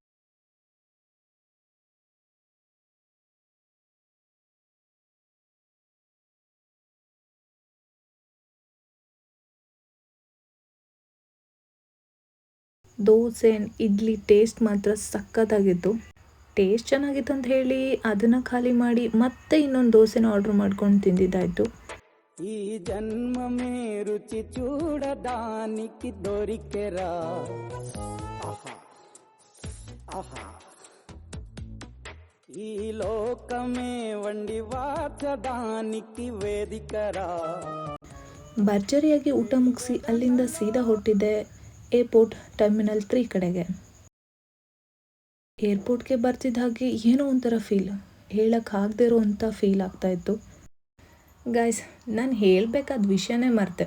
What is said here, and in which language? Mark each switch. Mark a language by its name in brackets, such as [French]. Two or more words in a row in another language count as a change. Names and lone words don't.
[Kannada] ದೋಸೆ ಇಡ್ಲಿ ಟೇಸ್ಟ್ ಮಾತ್ರ ಸಖತ್ತಾಗಿತ್ತು. ಟೇಸ್ಟ್ ಚೆನ್ನಾಗಿತ್ತು ಅಂತ ಹೇಳಿ ಅದನ್ನು ಖಾಲಿ ಮಾಡಿ ಮತ್ತೆ ಇನ್ನೊಂದು ದೋಸೆನ ಆರ್ಡ್ರ್ ಮಾಡ್ಕೊಂಡು ತಿಂದಿದ್ದಾಯಿತು. [Telugu] ఈ జన్మమే రుచి చూడడానికి దొరికెరా, ఆహా ఆహా ఈ లోకమే వండి వాచడానికి ವೇದಿಕರಾ. [Kannada] ಭರ್ಜರಿಯಾಗಿ ಊಟ ಮುಗಿಸಿ ಅಲ್ಲಿಂದ ಸೀದಾ ಹೊರಟಿದ್ದೆ [English] airport terminal [Kannada] 3 ಕಡೆಗೆ. ಏರ್ಪೋರ್ಟ್ಗೆ ಬರ್ತಿದ್ದ ಹಾಗೆ ಏನೋ ಒಂಥರ ಫೀಲ್, ಹೇಳೋಕ್ಕಾಗದೇ ಇರೋವಂಥ ಫೀಲ್ ಆಗ್ತಾಯಿತ್ತು. ಗೈಸ್, ನಾನು ಹೇಳಬೇಕಾದ ವಿಷಯನೇ ಮರೆತೆ.